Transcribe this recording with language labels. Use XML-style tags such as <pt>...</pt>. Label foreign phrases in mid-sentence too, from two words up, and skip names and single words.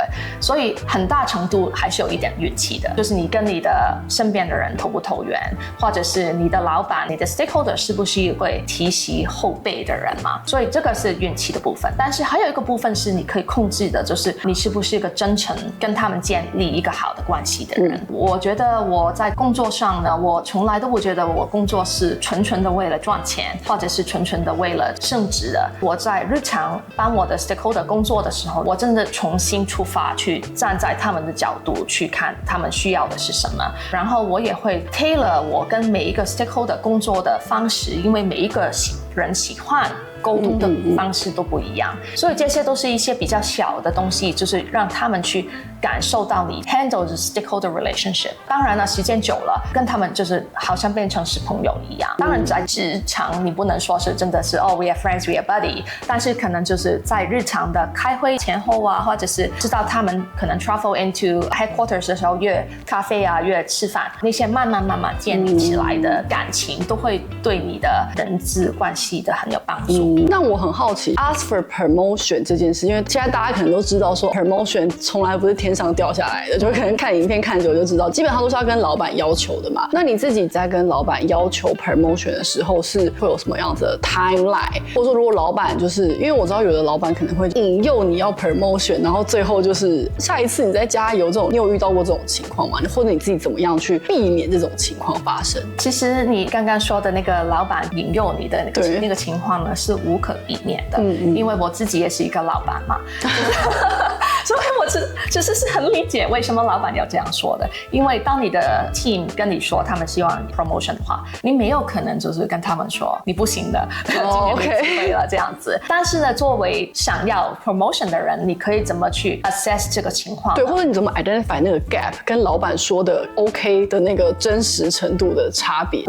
<zh>所以很大程度還是有一點運氣的，就是你跟你的身邊的人投不投緣，或者是你的老闆、你的 stakeholder 是不是會提襲後輩的人嘛，所以這個是運氣的部分。但是還有一個部分是你可以控制的，就是你是不是一個真誠跟他們建立一個好的關係的人。我覺得我在工作上呢，我從來都不覺得我工作是純純的為了賺錢，或者是純純的為了升職的。我在日常幫我的 stakeholder 工作的時候，我真的重新出發，去站在他們的角度去看他們需要的是什麼，然後我也會 tailor 我跟每一個 stakeholder 工作的方式，因為每一個人喜歡溝通的方式都不一樣，所以這些都是一些比較小的東西，就是讓他們去感受到你</zh> <en>handle the stakeholder relationship。</en> <zh>當然了，時間久了，跟他們就是好像變成是朋友一樣。当然，在職場你不能說是真的是</zh> <en>we are friends, we are buddy，</en> <zh>但是可能就是在日常的開會前後啊，或者是知道他們可能</zh> <en>travel into headquarters</en> <zh>的時候約咖啡啊，約吃飯，那些慢慢建立起來的感情，都會對你的人際關係的很有幫助。那我很好奇 ，</zh> <en>ask for promotion</en> <zh>這件事，因為現在大家可能都知道說 promotion 從來不是天上掉下來的，就可能看影片看久就知道，基本上都是要跟老闆要求的嘛。那你自己在跟老闆要求 promotion 的時候，是會有什麼樣子的 timeline？或者說，如果老闆就是因為我知道有的老闆可能會引誘你要 promotion， 然後最後就是下一次你再加油這種，你有遇到過這種情況嗎？或者你自己怎麼樣去避免這種情況发生？其實你剛剛說的那個老闆引誘你的那個情況呢，是無可避免的，因為我自己也是一個老闆嘛，所以我就是很理解為什麼老闆要這樣說的。因為當你的 team 跟你說他們希望你 promotion 的話，你沒有可能就是跟他們說你不行的，今天沒機會了這樣子。但是呢，作為想要 promotion 的人，你可以怎麼去 assess 這個情況？對，或者你怎麼 identify 那個 gap 跟老闆說的 OK 的那個真實程度的差別？</zh>